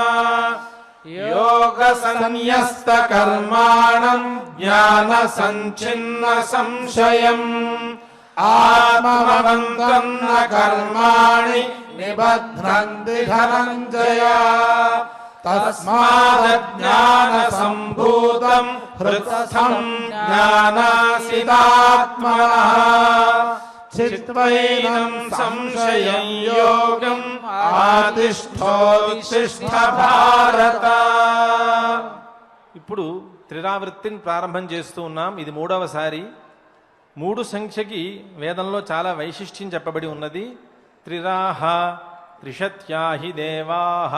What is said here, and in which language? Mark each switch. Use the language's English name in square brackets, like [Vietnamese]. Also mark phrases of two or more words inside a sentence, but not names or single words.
[Sanskrit] योगसंन्यस्तकर्माणं ज्ञानसञ्छिन्न संशयम् आत्मवन्तं न कर्माणि निबध्नन्ति धनञ्जय तस्मादज्ञानसम्भूतं हृत्स्थं ज्ञानासितात्मनः चित्वैनं संशयं योगम् आतिष्ठोत्तिष्ठ भारत. [Telugu] ఇప్పుడు త్రిరావృత్తిని ప్రారంభం చేస్తూ ఉన్నాం. ఇది మూడవసారి. 3 సంఖ్యకి వేదంలో చాలా వైశిష్ట్యం చెప్పబడి ఉన్నది. [Sanskrit] त्रिराह त्रिशत्याहि देवाह.